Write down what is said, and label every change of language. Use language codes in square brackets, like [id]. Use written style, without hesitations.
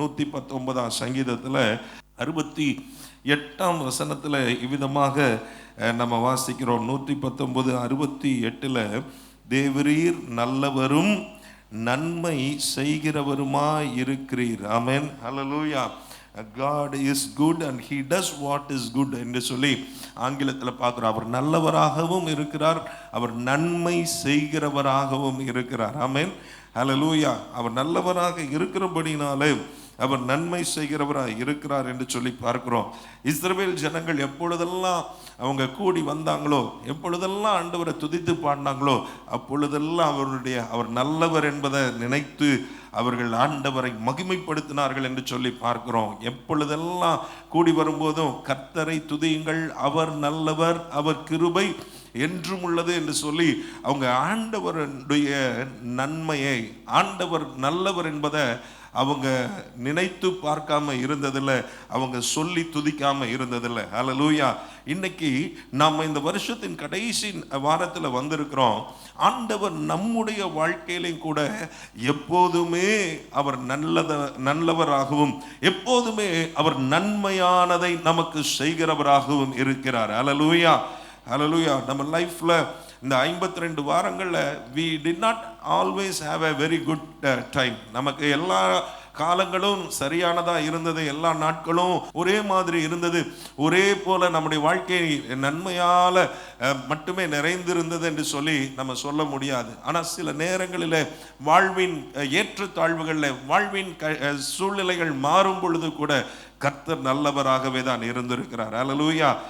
[ta] 119ஆம் சங்கீதத்தில் 68ஆம் வசனத்தில் இவ்விதமாக நம்ம வாசிக்கிறோம். 119:68 தேவரீர் நல்லவரும் நன்மை செய்கிறவருமாய் இருக்கிறீர். ஆமென், ஹல்லேலூயா. [en] God is good and he does what is good [ta] என்று சொல்லி ஆங்கிலத்தில் பார்க்குறோம். அவர் நல்லவராகவும் இருக்கிறார், அவர் நன்மை செய்கிறவராகவும் இருக்கிறார். ஆமென், ஹல்லேலூயா. அவர் நல்லவராக இருக்கிறபடினாலே அவர் நன்மை செய்கிறவராக இருக்கிறார் என்று சொல்லி பார்க்கிறோம். இஸ்ரவேல் ஜனங்கள் எப்பொழுதெல்லாம் அவங்க கூடி வந்தாங்களோ, எப்பொழுதெல்லாம் ஆண்டவரை துதித்து பாடினாங்களோ, அப்பொழுதெல்லாம் அவர் நல்லவர் என்பதை நினைத்து அவர்கள் ஆண்டவரை மகிமைப்படுத்தினார்கள் என்று சொல்லி பார்க்கிறோம். எப்பொழுதெல்லாம் கூடி வரும்போதும் கர்த்தரை துதியுங்கள், அவர் நல்லவர், அவர் கிருபை என்றும் உள்ளது என்று சொல்லி அவங்க ஆண்டவருடைய நன்மையை, ஆண்டவர் நல்லவர் என்பதை அவங்க நினைத்து பார்க்காம இருந்ததில்லை, அவங்க சொல்லி துதிக்காம இருந்ததில்லை. ஹல்லேலூயா. இன்னைக்கு நாம் இந்த வருஷத்தின் கடைசி வாரத்தில் வந்திருக்கிறோம். ஆண்டவர் நம்முடைய வாழ்க்கையிலும் கூட எப்போதுமே அவர் நல்லவராகவும் எப்போதுமே அவர் நன்மையானதை நமக்கு செய்கிறவராகவும் இருக்கிறார். ஹல்லேலூயா, ஹல்லேலூயா. நம்ம லைஃப்ல இந்த 52 வாரங்களில் [en] we did not always have a very good time. [ta] நமக்கு எல்லா காலங்களும் சரியானதா இருந்தது, எல்லா நாட்களும் ஒரே மாதிரி இருந்தது, ஒரே போல நம்முடைய வாழ்க்கை நன்மையால மட்டுமே நிறைந்திருந்தது என்று சொல்லி நம்ம சொல்ல முடியாது. ஆனால் சில நேரங்களில் வாழ்வின் ஏற்றத்தாழ்வுகளில் வாழ்வின் சூழ்நிலைகள் மாறும் பொழுது கூட கர்த்தர் நல்லவராகவே தான் இருந்திருக்கிறார். அல்லேலூயா.